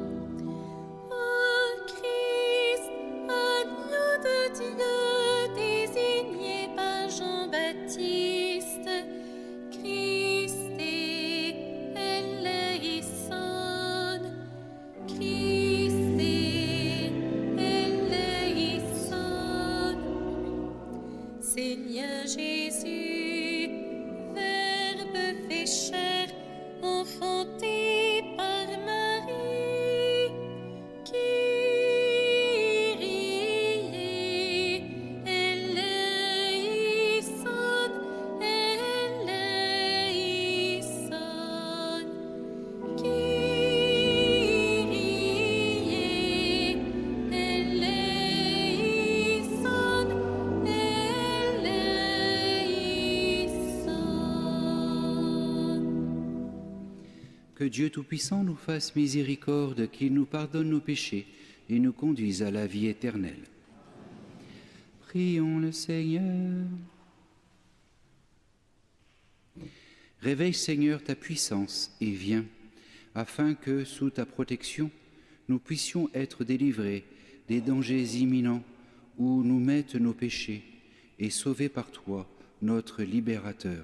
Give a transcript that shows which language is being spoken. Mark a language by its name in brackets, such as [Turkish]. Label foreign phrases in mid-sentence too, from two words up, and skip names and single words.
[French] Ô Christ, agneau de Dieu, désigné par Jean-Baptiste, [Greek] Χριστὲ ἐλέησον, Χριστὲ ἐλέησον. [French] Seigneur Jésus, Verbe fait chair, enfanté par Marie, [Greek] Κύριε ἐλέησον, ἐλέησον, Κύριε ἐλέησον, ἐλέησον. [French] Que Dieu Tout-Puissant nous fasse miséricorde, qu'il nous pardonne nos péchés et nous conduise à la vie éternelle. Prions le Seigneur. Réveille, Seigneur, ta puissance et viens, afin que, sous ta protection, nous puissions être délivrés des dangers imminents où nous mettent nos péchés et sauvés par toi, notre libérateur.